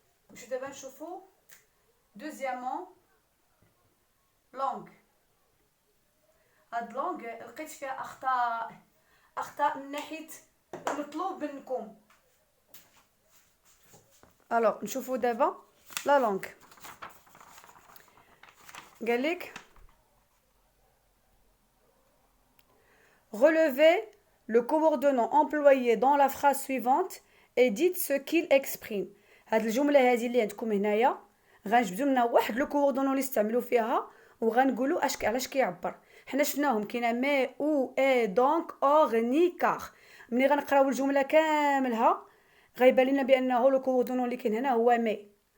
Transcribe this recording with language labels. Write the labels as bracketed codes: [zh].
[ar] واش دابا نشوفوا دوزيامون لونغ. هاد لونغ لقيت فيها اخطاء من ناحيه المطلوب منكم. الوغ نشوفوا دابا لا لونغ. [fr] قالك relevez le coordonnant employé dans la phrase suivante et dites ce qu'il exprime. [ar] هاد الجمله هذه اللي عندكم هنايا غنجبدوا منها واحد لو كوردونون اللي استعملوا فيها وغنقولوا علاش كيعبر. حنا شفناهم كاينه مي او اي دونك اور ني كار. ملي غنقراو الجمله كاملها غيبان لنا بانه لو كوردونون اللي كاين هنا هو مي.